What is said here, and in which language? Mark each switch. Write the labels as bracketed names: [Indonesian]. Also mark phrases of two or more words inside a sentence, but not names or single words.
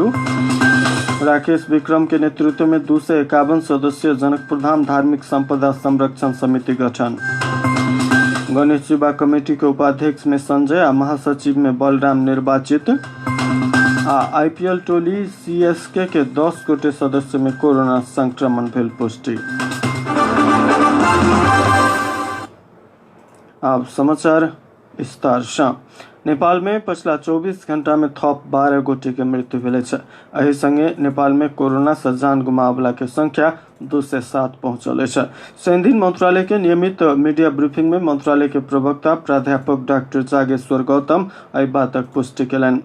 [Maithili] राकेश विक्रम के नेतृत्व में 251 सदस्यीय जनकपुर धाम धार्मिक संपदा संरक्षण समिति गठन। गणेश युवा कमेटी के उपाध्यक्ष में संजय आ महासचिव में बलराम निर्वाचित। आईपीएल टोली सीएसके के 10 गोटे सदस्य में कोरोना संक्रमण भेल पुष्टि। अब समाचार विस्तार से। नेपाल में पिछला 24 घंटा में थप 12 गोटे के मृत्यु भेल छै। एहि संगे नेपाल में कोरोना से जान गुमावला के संख्या 207 पहुंचल छै। शनि दिन मंत्रालय के नियमित मीडिया ब्रीफिंग में मंत्रालय के प्रवक्ता प्राध्यापक डॉक्टर जागेश्वर गौतम एहि बातक पुष्टि केलनि।